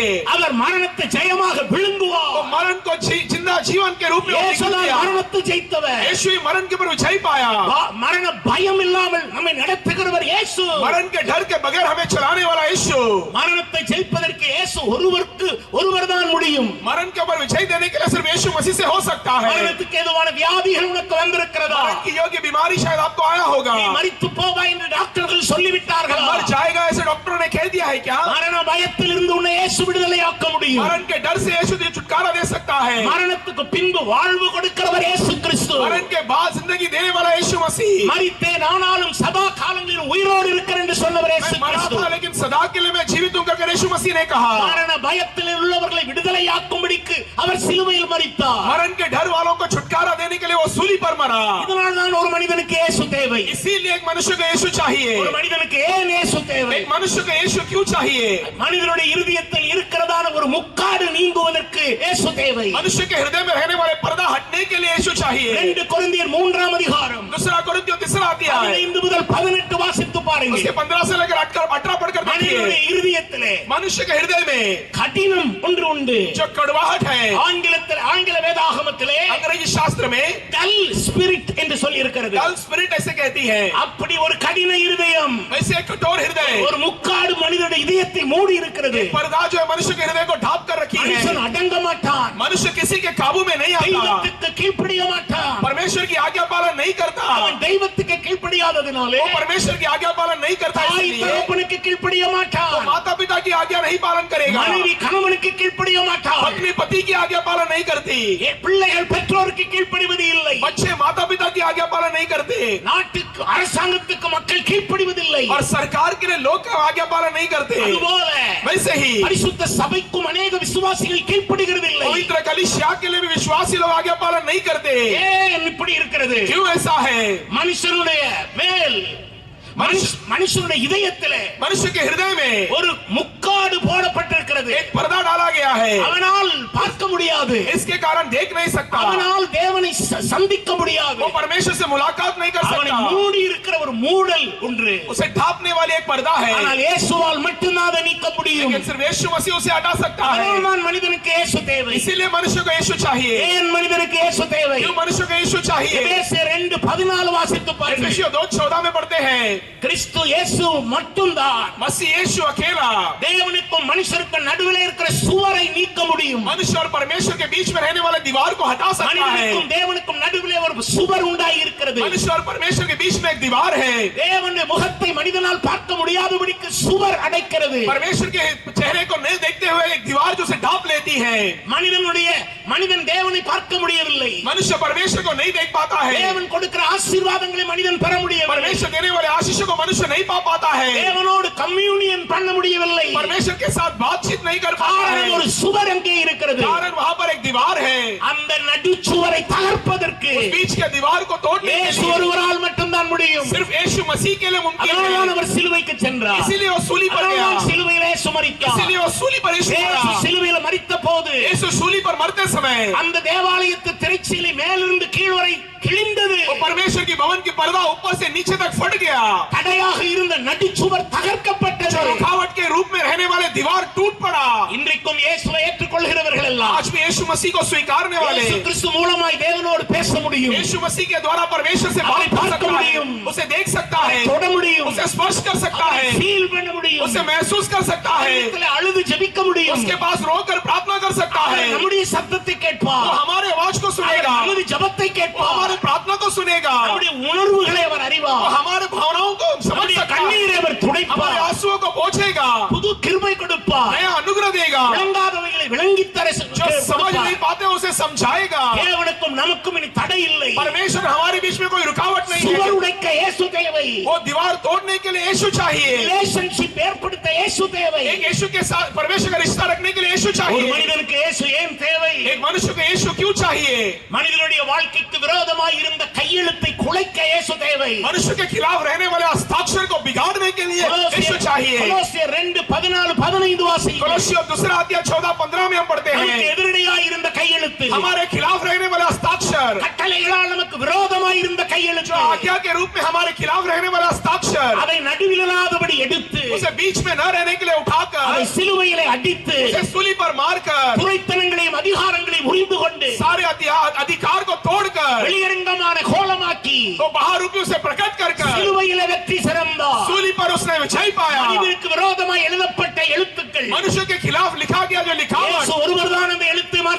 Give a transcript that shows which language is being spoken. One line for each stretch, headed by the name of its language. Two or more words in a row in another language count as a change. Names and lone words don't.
Tamil: அவர் மரணத்தை ஜெயமாக
Hindi: वो
Tamil: விழுங்குவார்.
Hindi: मरण को जिंदा जीवन के रूप में
Tamil: இயேசு
Hindi: उपयोग
Tamil: தான்
Hindi: किया.
Tamil: மரணத்தை ஜெயித்தவர்.
Hindi: यीशु ही मरण के ऊपर विजय पाया.
Tamil: மரண பயம் இல்லாமல் நம்மை நடத்துகிறவர் இயேசு.
Hindi: मरण के डर के बगैर हमें चलाने वाला यीशु.
Tamil: மரணத்தை ஜெயிப்பதற்கு இயேசு ஒருவர்தான் முடியும்.
Hindi: मरण के ऊपर विजय देने के लिए सिर्फ यीशु मसीह से हो सकता है.
Tamil: மரணத்துக்கு ஏதுவான வியாதிகள் உனக்கு வந்திருக்கிறதா?
Hindi: मरण की योग्य बीमारी शायद आपको आया होगा.
Tamil: நீ மரித்து போவாய் என்று டாக்டர்கள் சொல்லிவிட்டார்களா?
Hindi: मर जाएगा ऐसे डॉक्टरों ने कह दिया है क्या?
Tamil: மரண பயத்திலிருந்து உன்னை இயேசு விடுதலையாக்க முடியும்.
Hindi: मरण के डर से यीशु तुझे छुटकारा दे सकता है.
Tamil: மரணத்துக்கு பின்பு வாழ்வு கொடுக்கிறவர் இயேசு கிறிஸ்து.
Hindi: मरण के बाद जिंदगी देने वाला यीशु मसीह.
Tamil: மரித்தேன் ஆனாலும் சதா காலங்களில் உயிரோடு இருக்கிறேன் என்று சொன்னவர் இயேசு
Hindi: मैं मरा
Tamil: கிறிஸ்து.
Hindi: था लेकिन सदा के लिए मैं जीवित हूं करके यीशु मसीह ने कहा.
Tamil: மரண பயத்தில் உள்ளவர்களை விடுதலையாக்கும்படிக்கு அவர் சிலுவையில் மரித்தார்.
Hindi: मरण के डर वालों को छुटकारा देने के लिए वो सूली पर मरा.
Tamil: இதனால் தான் ஒரு மனிதனுக்கு இயேசு தேவை.
Hindi: इसीलिए एक मनुष्य को यीशु चाहिए.
Tamil: ஒரு மனிதனுக்கு ஏன் இயேசு தேவை?
Hindi: एक मनुष्य को यीशु क्यों चाहिए?
Tamil: மனிதனுடைய இருதயத்தில் இருக்கிறதான ஒரு முக்காடு நீங்குவதற்கு இயேசு தேவை.
Hindi: मनुष्य के हृदय में रहने वाले पर्दा हटने के लिए यीशु चाहिए.
Tamil: 2 கொரிந்தியர் 3ஆம் அதிகாரம்
Hindi: 2 कोरिन्थियों 3 अध्याय
Tamil: 15 முதல் 18 வாசித்து பாருங்க.
Hindi: उसके 15 से लेकर 18 पढ़कर
Tamil: மனிதனுடைய
Hindi: देखिए.
Tamil: இருதயத்திலே
Hindi: मनुष्य के हृदय में
Tamil: கடினம் ஒன்று உண்டு.
Hindi: जो कड़वाहट है,
Tamil: ஆங்கில வேதாகமத்திலே
Hindi: अंग्रेजी शास्त्र में
English: dull spirit
Tamil: என்று சொல்லி இருக்கிறது.
English: dull spirit
Hindi: ऐसे कहती है.
Tamil: அப்படி ஒரு கடின இருதயம்,
Hindi: वैसे एक कठोर हृदय,
Tamil: ஒரு முக்காடு மனிதனுடைய இதயத்தை மூடி இருக்கிறது.
Hindi: पर्दा जो है मनुष्य के हृदय को ढांप कर रखी
Tamil: மனுஷன்
Hindi: है.
Tamil: அடங்க மாட்டான்.
Hindi: मनुष्य किसी के काबू में नहीं आता.
Tamil: தெய்வத்துக்கு கீழ்ப்படிய மாட்டான்.
Hindi: परमेश्वर की आज्ञा पालन नहीं करता.
Tamil: அவன் தெய்வத்துக்கு கீழ்ப்படியாததினாலே
Hindi: वो परमेश्वर की आज्ञा पालन नहीं करता.
Tamil: தாய்
Hindi: इसलिए
Tamil: தகப்பனுக்கு கீழ்ப்படிய மாட்டான்.
Hindi: माता पिता की आज्ञा नहीं पालन करेगा.
Tamil: மனைவி கணவனுக்கு கீழ்ப்படிய மாட்டான்.
Hindi: पत्नी पति की आज्ञा पालन नहीं करती.
Tamil: பிள்ளைகள் பெற்றோருக்கு கீழ்ப்படிவது இல்லை.
Hindi: बच्चे माता पिता की आज्ञा पालन नहीं करते.
Tamil: நாட்டுக்கு அரசாங்கத்துக்கு மக்கள் கீழ்ப்படிவதில்லை.
Hindi: और सरकार के लिए लोग आज्ञा पालन नहीं करते.
Tamil: அதுபோல
Hindi: वैसे ही
Tamil: பரிசுத்த சபைக்கும் अनेक விசுவாசிகள் கீழ்ப்படிகிறதில்லை.
Hindi: पवित्र कलीसिया के लिए भी विश्वासी लोग आज्ञा पालन नहीं करते.
Tamil: ஏன் இப்படி இருக்கிறது?
Hindi: क्यों ऐसा है?
Tamil: மனுஷனுடைய மேல் மனுஷனுடைய இதயத்திலே
Hindi: मनुष्य के हृदय में
Tamil: ஒரு முக்காடு போடப்பட்டிருக்கிறது.
Hindi: एक पर्दा डाला गया है.
Tamil: அவனால் பார்க்க முடியாது.
Hindi: इसके कारण देख नहीं सकता.
Tamil: அவனால் தேவனை சந்திக்க முடியாது.
Hindi: वो परमेश्वर से मुलाकात नहीं कर
Tamil: அவனை
Hindi: सकता.
Tamil: மூடி இருக்கிற ஒரு மூடல் ஒன்று.
Hindi: उसे ढांपने वाली एक पर्दा है.
Tamil: ஆனால் இயேசுவால் மட்டும்தான் அதை நீக்க முடியும்.
Hindi: लेकिन सिर्फ यीशु मसीह उसे हटा सकता है.
Tamil: அதனால்தான் மனிதனுக்கு இயேசு தேவை.
Hindi: इसीलिए मनुष्य को यीशु चाहिए.
Tamil: ஏன் மனிதனுக்கு இயேசு தேவை?
Hindi: क्यों मनुष्य को यीशु चाहिए?
Tamil: எபேசியர் 2:14 வாசித்து பாருங்கள்.
Hindi: एफेसियों 2:14 में पढ़ते हैं.
Tamil: கிறிஸ்து இயேசு மட்டும்தான்
Hindi: मसीह यीशु अकेला
Tamil: தேவனுக்கும் மனுஷருக்கும் நடுவில் இருக்கிற சுவரை நீக்க முடியும்.
Hindi: मनुष्य और परमेश्वर के बीच में रहने वाले दीवार को हटा सकता है.
Tamil: மனிதனுக்கும் தேவனுக்கும் நடுவில் ஒரு சுவர் உண்டாகி இருக்கிறது.
Hindi: मनुष्य और परमेश्वर के बीच में एक दीवार है.
Tamil: தேவனுடைய முகத்தை மனிதனால் பார்க்க முடியாதபடிக்கு சுவர் அடைக்கிறது.
Hindi: परमेश्वर के चेहरे को नहीं देखते हुए एक दीवार जो उसे ढांप लेती है.
Tamil: மனிதன் தேவனை பார்க்க முடியவில்லை.
Hindi: मनुष्य परमेश्वर को नहीं देख पाता है.
Tamil: தேவன் கொடுக்கிற ஆசீர்வாதங்களை மனிதன் பெற முடியவில்லை.
Hindi: परमेश्वर देने वाले आशीषों को मनुष्य नहीं पा पाता है.
Tamil: தேவனோடு கம்யூனியன் பண்ண முடியவில்லை.
Hindi: परमेश्वर के साथ बातचीत नहीं कर पाता है.
Tamil: ஒரு சுவர் அங்கே இருக்கிறது.
Hindi: कारण वहां पर एक दीवार है.
Tamil: அந்த நடுச்சுவரை தகர்ப்பதற்கு
Hindi: बीच के दीवार को तोड़ने के
Tamil: இயேசு
Hindi: लिए
Tamil: ஒருவரால் மட்டும்தான் முடியும்.
Hindi: सिर्फ यीशु मसीह के लिए मुमकिन
Tamil: அதனால்தான்
Hindi: है.
Tamil: அவர் சிலுவைக்கு சென்றார்.
Hindi: इसीलिए वो सूली पर गया.
Tamil: சிலுவையில் இயேசு மரித்தார்.
Hindi: इसीलिए वो सूली पर यीशु
Tamil: இயேசு
Hindi: मरा.
Tamil: சிலுவையில் மரித்த போது
Hindi: यीशु सूली पर मरते समय
Tamil: அந்த தேவாலயத்து திரைச்சீலை மேலிருந்து கீழ் வரை கிழிந்தது.
Hindi: वो परमेश्वर की भवन की पर्दा ऊपर से नीचे तक फट गया.
Tamil: தடையாக இருந்த நடுச்சுவர் தகர்க்கப்பட்டது.
Hindi: रुकावट के रूप में रहने वाले दीवार टूट पड़ा.
Tamil: இன்றைக்கும் இயேசுவை ஏற்றுக்கொள்கிறவர்கள் எல்லாம்
Hindi: आज भी यीशु मसीह को स्वीकारने वाले
Tamil: இயேசு கிறிஸ்து மூலமாய் தேவனோடு பேச முடியும்.
Hindi: यीशु मसीह के द्वारा परमेश्वर से बात कर सकता है. उसे देख सकता है.
Tamil: தொட முடியும்.
Hindi: उसे स्पर्श कर सकता है.
Tamil: ஃபீல் பண்ண
Hindi: उससे महसूस कर सकता है,
Tamil: அவரிடத்தில் அழுது ஜெபிக்க முடியும்.
Hindi: उसके पास रोकर प्रार्थना कर सकता है,
Tamil: அவர் நம்முடைய சத்தத்தை
Hindi: वो
Tamil: கேட்பார்.
Hindi: हमारे आवाज को सुनेगा,
Tamil: நமது ஜெபத்தை
Hindi: वो
Tamil: கேட்பார்.
Hindi: हमारे प्रार्थना को सुनेगा,
Tamil: நம்முடைய உணர்வுகளை அவர்
Hindi: वो
Tamil: அறிவார்.
Hindi: हमारे भावनाओं को समझ
Tamil: நம்முடைய
Hindi: सकता है,
Tamil: கண்ணீரை அவர்
Hindi: हमारे
Tamil: துடைப்பார்.
Hindi: आंसुओं को पोंछेगा,
Tamil: புது கிருபை கொடுப்பார்.
Hindi: नया अनुग्रह देगा,
Tamil: விளங்காதவைகளை விளங்கித் தர
Hindi: जो समझ नहीं पाते उसे समझाएगा।
Tamil: தேவனுக்கும் நமக்கும் இனி தடை இல்லை.
Hindi: परमेश्वर हमारे बीच में कोई रुकावट नहीं
Tamil: சுவர்
Hindi: है,
Tamil: உடைக்க இயேசு தேவை.
Hindi: वो दीवार तोड़ने के लिए यीशु चाहिए,
Tamil: ரிலேஷன்ஷிப் ஏற்படுத்த இயேசு தேவை.
Hindi: एक यीशु के साथ परमेश्वर का रिश्ता रखने के लिए यीशु
Tamil: ஒரு
Hindi: चाहिए।
Tamil: மனிதனுக்கு இயேசு ஏன் தேவை?
Hindi: एक मनुष्य को यीशु क्यों चाहिए?
Tamil: மனிதனுடைய வாழ்க்கைக்கு விரோதமாய் இருந்த கையெழுத்தை குலைக்க இயேசு தேவை.
Hindi: मनुष्य के खिलाफ रहने वाले हस्ताक्षर को बिगाड़ने के लिए यीशु चाहिए।
Tamil: கொலோசியர் 2:14-15 வாசியுங்கள்.
Hindi: कोलोसियों दूसरा अध्याय 14-15 में हम पढ़ते
Tamil: நமக்கு
Hindi: हैं,
Tamil: எதிரடையாய் இருந்த கையெழுத்து,
Hindi: हमारे खिलाफ रहने वाले हस्ताक्षर,
Tamil: கட்டளைகளால் நமக்கு விரோதமாய் இருந்த
Hindi: जो
Tamil: கையெழுத்து,
Hindi: आज्ञा के रूप में हमारे खिलाफ रहने वाला हस्ताक्षर,
Tamil: அதை நடுவிலாதபடி எடுத்து
Hindi: उसे बीच में न रहने के लिए
Tamil: அதை
Hindi: उठाकर,
Tamil: சிலுவையிலே அடித்து
Hindi: उसे सूली पर मारकर,
Tamil: துரைத்தனங்களையும் அதிகாரங்களையும் முறிந்து கொண்டு
Hindi: सारे अधिकार को तोड़कर,
Tamil: வெளியரங்கமான கோலமாக்கி
Hindi: तो बाहर रूपी उसे प्रकट कर
Tamil: சிலுவையிலே வெற்றி சிறந்தார்.
Hindi: सूली पर उसने विजय पाया।
Tamil: மனிதனுக்கு விரோதமாய் எழுதப்பட்ட எழுத்துக்கள்,
Hindi: मनुष्य के खिलाफ लिखा गया जो लिखावट,
Tamil: இயேசு ஒருவர்தான் அந்த எழுத்தை மாற்ற